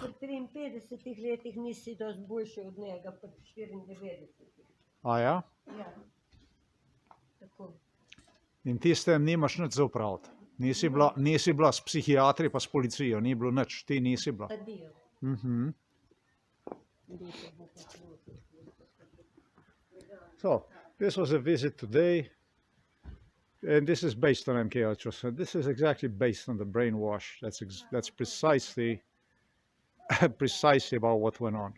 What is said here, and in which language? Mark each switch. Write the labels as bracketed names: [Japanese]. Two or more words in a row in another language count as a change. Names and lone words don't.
[Slovenian] Ti pri 53 letih nisi dosti boljši od njega, pa 94. A ja? Ja. Tako. In ti s tem nimaš nič za opraviti. Nisi bila s psihiatri pa s policijo, ni bilo nič. Ti nisi bila. Adijo. [English] So, this was a visit today. And this is based on MK Ultra. So this is exactly based on the brainwash. That's precisely about what went on.